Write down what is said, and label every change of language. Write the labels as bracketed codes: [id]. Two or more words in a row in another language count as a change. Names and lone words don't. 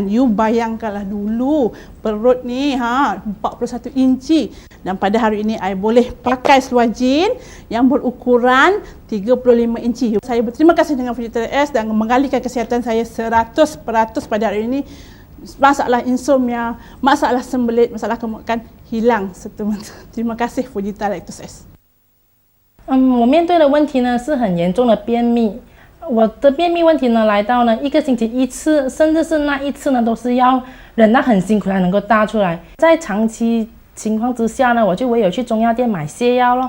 [ms] You bayangkanlah dulu perut ni 41 inci, dan pada hari ini I boleh pakai seluar jean yang berukuran 35 inci. Saya berterima kasih dengan Lactose S dan mengalihkan kesihatan saya 100% pada hari ini. Masalah insomnia, masalah sembelit, masalah kegemukan hilang seterusnya. Terima kasih Fujita Lactose S。 [zh] 我面对的问题呢是很严重的便秘。我的便秘问题呢来到呢1个星期1次，甚至是那1次呢都是要忍到很辛苦才能够大出来。在长期情况之下呢，我就唯有去中药店买泻药咯。